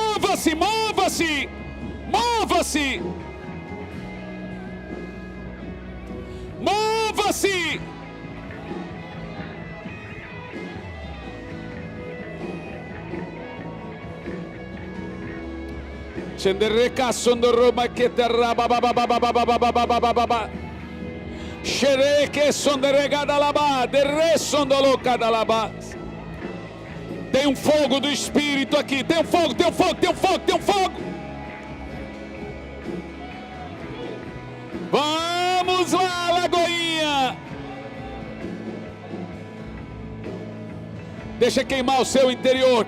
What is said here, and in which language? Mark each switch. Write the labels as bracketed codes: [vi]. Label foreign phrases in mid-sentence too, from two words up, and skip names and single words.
[pt] Mova-se, mova-se, mova-se, mova-se. Xenderreca sondoroma que terra babababababababababababa. Xereque sonderegada labá, derre sondolocada labá. Tem um fogo do Espírito aqui. Tem um fogo, tem um fogo, tem um fogo, tem um fogo. Vamos lá, Lagoinha. Deixa queimar o seu interior.